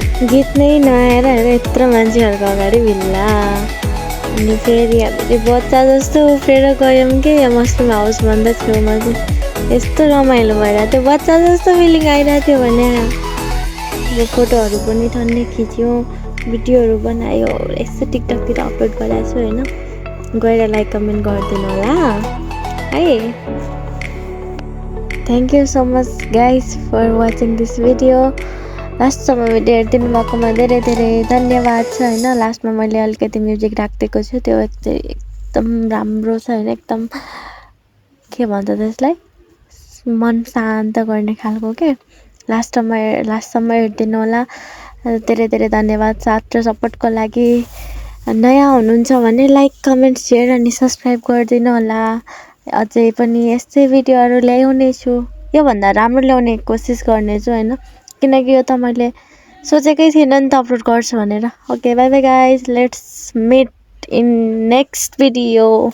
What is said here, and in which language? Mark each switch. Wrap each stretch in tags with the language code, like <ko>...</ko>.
<ne>गीत नै नआएर यत्रो मान्छेहरूको अगाडि भिल्ला। अनि फेरि हामीले बच्चा जस्तो उफ्रेर गयौँ कि यहाँ मसरुम हाउस भन्दा छेउमा चाहिँ यस्तो रमाइलो भइरहेको थियो, बच्चा जस्तो फिलिङ आइरहेको थियो भने। अब फोटोहरू पनि ठन्नै खिच्यौँ, भिडियोहरू बनायो, यस्तो टिकटकतिर अपलोड गरेको छु होइन। गएर लाइक कमेन्ट गरिदिनु होला है।</ne> <en>Thank you so much guys for watching this video.</en> <ne>लास्टसम्म video हेरिदिनु भएकोमा धेरै धेरै धन्यवाद छ होइन। लास्टमा मैले अलिकति म्युजिक राखिदिएको छु, त्यो एकदम राम्रो छ होइन, एकदम के भन्छ त्यसलाई, मन शान्त गर्ने खालको के। लास्टसम्म हेरिदिनु होला। धेरै धेरै धन्यवाद साथ र सपोर्टको लागि। नयाँ हुनुहुन्छ भने लाइक कमेन्ट सेयर अनि सब्सक्राइब गरिदिनु होला। अझै पनि यस्तै भिडियोहरू ल्याउने छु, योभन्दा राम्रो ल्याउने कोसिस गर्नेछु होइन, किनकि यो त मैले सोचेकै थिइनँ नि त अपलोड गर्छु भनेर।</ne> <en>Okay bye bye guys, let's meet in next video.</en>